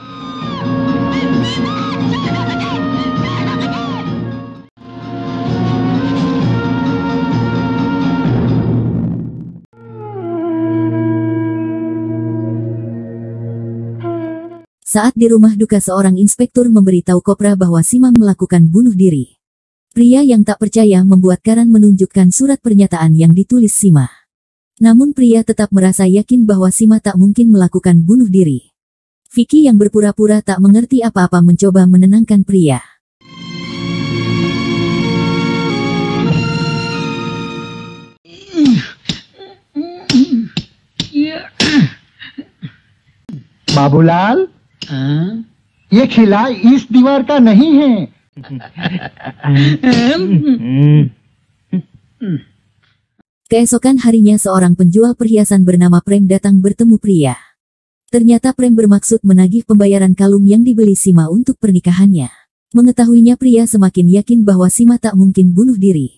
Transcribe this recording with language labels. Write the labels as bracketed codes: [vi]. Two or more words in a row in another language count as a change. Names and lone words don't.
[id] Saat di rumah duka seorang inspektur memberitahu Kopra bahwa Sima melakukan bunuh diri. Pria yang tak percaya membuat Karan menunjukkan surat pernyataan yang ditulis Sima. Namun pria tetap merasa yakin bahwa Sima tak mungkin melakukan bunuh diri. Vicky yang berpura-pura tak mengerti apa-apa mencoba menenangkan pria. [hi] बाबूलाल, ये खिला इस दीवार का नहीं है। [id] Keesokan harinya seorang penjual perhiasan bernama Prem datang bertemu pria. Ternyata Prem bermaksud menagih pembayaran kalung yang dibeli Sima untuk pernikahannya. Mengetahuinya pria semakin yakin bahwa Sima tak mungkin bunuh diri.